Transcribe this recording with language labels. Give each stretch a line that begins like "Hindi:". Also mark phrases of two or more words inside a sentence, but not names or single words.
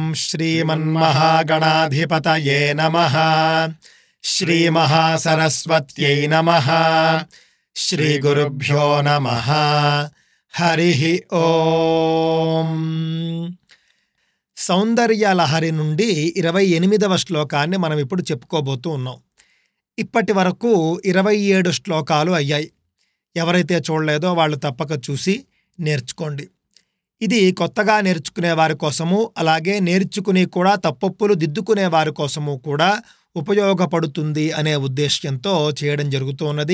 Sanskrit: श्रीमन्महागणाधिपतये नमः। श्रीमहासरस्वत्यै नमः। श्रीगुरुभ्यो नमः। हरिः ओम्।
Telugu: సౌందర్య లహరి నుండి 28వ శ్లోకాన్ని మనం ఇప్పుడు చెప్పుకోబోతూ ఉన్నాం. ఇప్పటి వరకు 27 శ్లోకాలు అయ్యాయి. ఎవరైతే చూడలేదో వాళ్ళు తప్పక చూసి నేర్చుకోండి. ఇది కొత్తగా నేర్చుకునే వారి కోసము, అలాగే నేర్చుకుని కూడా తప్పొప్పులు దిద్దుకునే వారి కోసము కూడా ఉపయోగపడుతుంది అనే ఉద్దేశ్యంతో చేయడం జరుగుతున్నది.